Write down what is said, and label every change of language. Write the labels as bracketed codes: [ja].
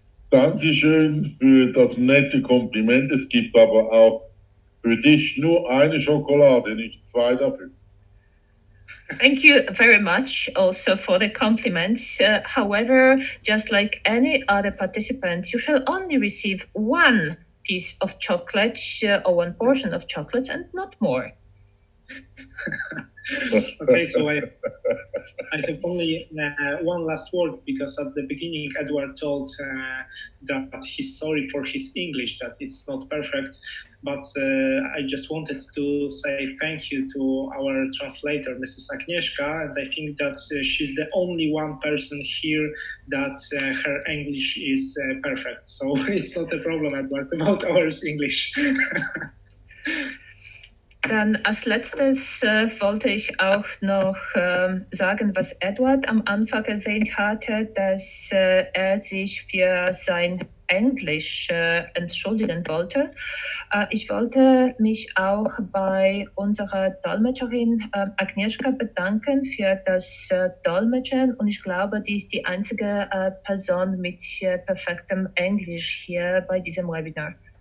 [de] Dankeschön für das nette Kompliment. Es gibt aber auch für dich nur eine Schokolade, nicht 2 dafür. [en] Thank you very much also for the compliments. However, just like any other participant, you shall only receive 1 piece of chocolate or 1 portion of chocolates and not more. Okay, so I have only one last word because at the beginning Edward told that he's sorry for his English, that it's not perfect. But I just wanted to say thank you to our translator, Mrs. Agnieszka, and I think that she's the only one person here that her English is perfect. So it's not a problem, Edward, about our English. [de] Dann als letztes wollte ich auch noch sagen, was Edward am Anfang erwähnt hatte, dass er sich für sein Englisch entschuldigen wollte. Ich wollte mich auch bei unserer Dolmetscherin Agnieszka bedanken für das Dolmetschen und ich glaube, die ist die einzige Person mit perfektem Englisch hier bei diesem Webinar.